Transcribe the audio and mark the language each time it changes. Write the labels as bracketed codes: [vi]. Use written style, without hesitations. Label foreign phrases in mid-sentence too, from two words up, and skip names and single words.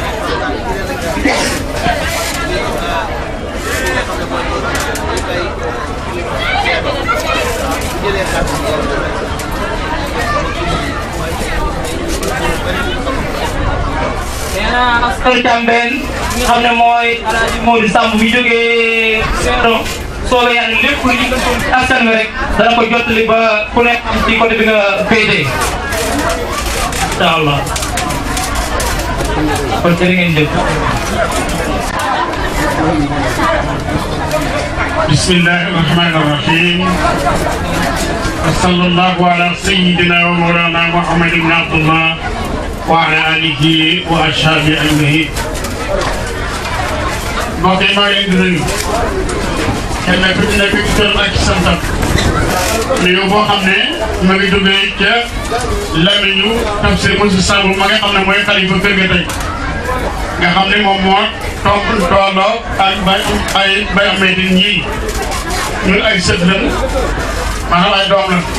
[wo] nee na askan Tambédou nga xam ne mooy Alaaji Modou Samb mi jógee Seedo soobee yàlla lépp lu ñu ko askan wi rek dana ko jottali ba ku nekk am ci côté bi nga féetee [ar] إن شاء الله [wo] kon jërë ngeen jëf [ar] بسم الله الرحمن الرحيم وصلى الله على سيدنا ومولانا محمد بن عبد الله وعلى آله وأصحابه أجمعين. [wo] mbokk yi maa ngi leen di nuyu kenn ku ci nekk ci turam ak ci santam nuyu boo xam ne ma ngi jógee ca lamiñu Tafsir Moussa Samb ma nga xam ne mooy xalifa kër ga tey nga xam ne moom moo tolloo ak bay amee ñii ñun ay sët lañ maanaam ay doom la